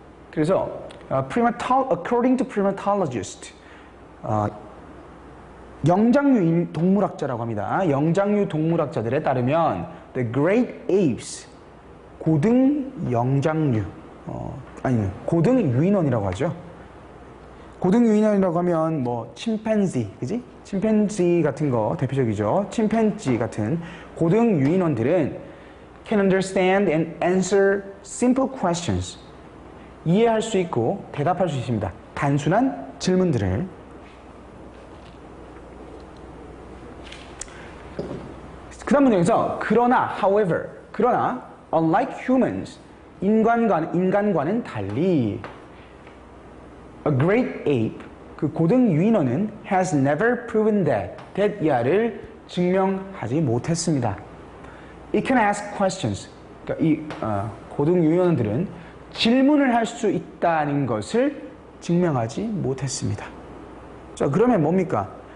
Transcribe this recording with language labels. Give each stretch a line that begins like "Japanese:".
Korean: 그래서
English: according to primatologist,
Korean: 영장류 동물학자라고 합니다. 영장류 동물학자들에 따르면
English: the great apes,
Korean: 고등 영장류, 고등 유인원이라고 하죠. 고등 유인원이라고 하면 뭐 침팬지, 그지? 침팬지 같은 거 대표적이죠. 침팬지 같은 고등 유인원들은
English: can understand and answer simple questions.
Korean: 이해할 수 있고 대답할 수 있습니다. 단순한 질문들을. 그 다음 문장에서 그러나, however, 그러나
English: unlike humans,
Korean: 인간과는 달리
English: a great ape,
Korean: 그 고등 유인원은
English: has never proven that
Korean: 이하를 증명하지 못했습니다.
English: It can ask questions.
Korean: 그러니까 이 고등유인원들은 질문을 할 수 있다는 것을 증명하지 못했습니다. 자, 그러면 뭡니까?